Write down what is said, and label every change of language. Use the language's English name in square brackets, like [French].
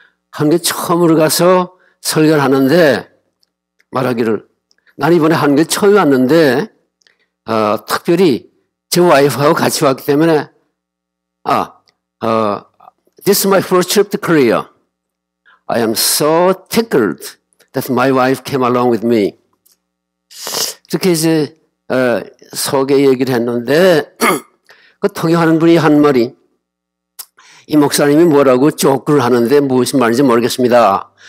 [Korean] 한국에 처음으로 가서 설교를 하는데 말하기를, 난 이번에 한국에 처음 왔는데 특별히 제 와이프하고 같이 왔기 때문에 [English] This is my first trip to Korea. I am so tickled that my wife came along with me. [Korean] 이렇게 이제 소개 얘기를 했는데 그 통역하는 분이 한 말이, 이 목사님이 뭐라고 조크를 하는데 무슨 말인지 모르겠습니다.